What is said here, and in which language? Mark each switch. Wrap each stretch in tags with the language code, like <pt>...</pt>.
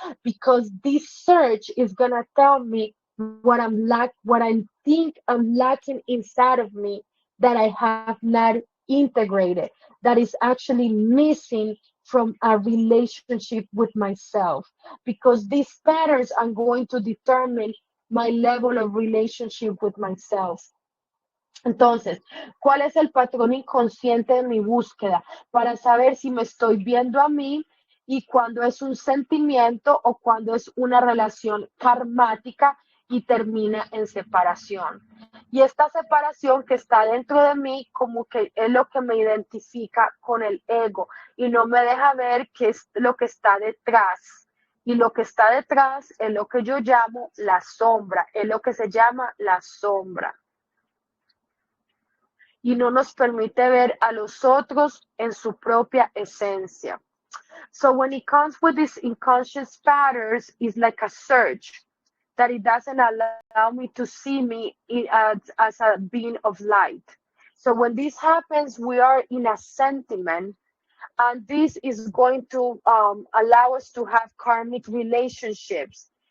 <en>Because this search is gonna tell me what I think I'm lacking inside of me that I have not integrated, that is actually missing from a relationship with myself. Because these patterns are going to determine my level of relationship with myself.</en> <es>Entonces, ¿cuál es el patrón inconsciente de mi búsqueda? Para saber si me estoy viendo a mí y cuando es un sentimiento o cuando es una relación karmática y termina en separación. Y esta separación que está dentro de mí como que es lo que me identifica con el ego y no me deja ver qué es lo que está detrás. Y lo que está detrás es lo que yo llamo la sombra, es lo que se llama la sombra. Y no nos permite ver a los otros en su propia esencia.</es> <en>So when it comes with these unconscious patterns, it's like a search that it doesn't allow me to see me as a being of light. So when this happens, we are in a sentiment, and this is going to allow us to have karmic relationships.</en>